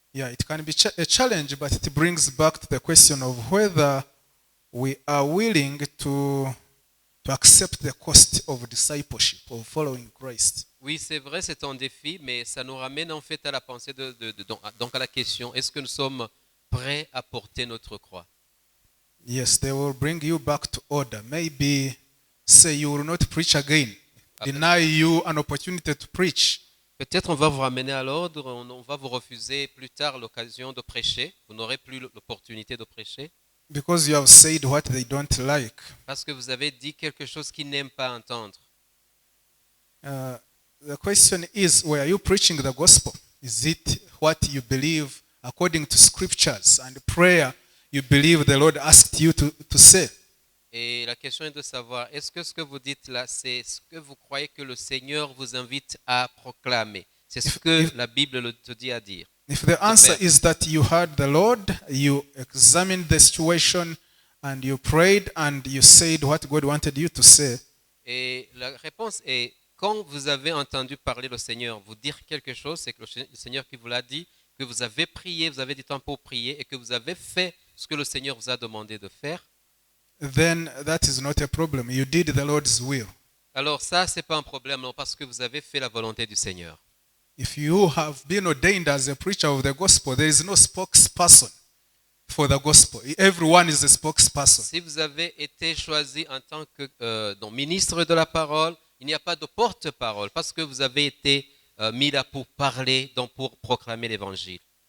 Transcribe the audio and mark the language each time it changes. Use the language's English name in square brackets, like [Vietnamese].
[English] Yeah, it can be a challenge, but it brings back to the question of whether we are willing to accept the cost of discipleship, of following Christ. [French] Oui, c'est vrai, c'est un défi, mais ça nous ramène en fait à la pensée donc à la question, est-ce que nous sommes prêts à porter notre croix? [English] Yes, they will bring you back to order. Maybe say you will not preach again, deny you an opportunity to preach. [French] Peut-être on va vous ramener à l'ordre, on va vous refuser plus tard l'occasion de prêcher, vous n'aurez plus l'opportunité de prêcher. [English] Because you have said what they don't like. [French] Parce que vous avez dit quelque chose qu'ils n'aiment pas entendre. [English] The question is, were you preaching the gospel? Is it what you believe according to scriptures and prayer you believe the Lord asked you to say? [French] Et la question est de savoir, est-ce que ce que vous dites là, c'est ce que vous croyez que le Seigneur vous invite à proclamer? C'est ce que la Bible te dit à dire. [English] If the answer is that you heard the Lord, you examined the situation, and you prayed, and you said what God wanted you to say. [French] Et la réponse est, quand vous avez entendu parler le Seigneur vous dire quelque chose, c'est que le Seigneur qui vous l'a dit, que vous avez prié, vous avez du temps pour prier, et que vous avez fait ce que le Seigneur vous a demandé de faire, [English] then that is not a problem. You did the Lord's will. [French] alors ça, c'est pas un problème, non, parce que vous avez fait la volonté du Seigneur. [English] If you have been ordained as a preacher of the gospel, there is no spokesperson for the gospel. Everyone is a spokesperson. [French] Si vous avez été choisi en tant que ministre de la parole, il n'y a pas de porte-parole parce que vous avez été mis là pour parler, donc pour proclamer l'évangile.